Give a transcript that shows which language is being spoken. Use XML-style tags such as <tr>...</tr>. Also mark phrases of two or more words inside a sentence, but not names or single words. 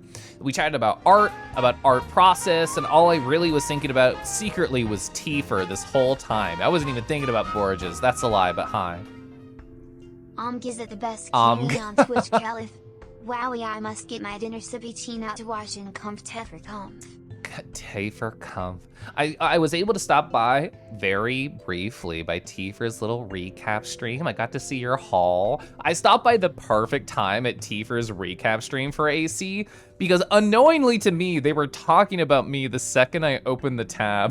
<en>We chatted about art process, and all I really was thinking about secretly was Tifer this whole time. I wasn't even thinking about Borges. That's a lie, but hi. Gives it the best community on Twitch, Caliph. Wowie, I must get my dinner sippy teen out to watch and comf Tefer comf. Tifer comf. I was able to stop by very briefly by Tifer's little recap stream. I got to see your haul. I stopped by the perfect time at Tifer's recap stream for AC because unknowingly to me, they were talking about me the second I opened the tab.</en>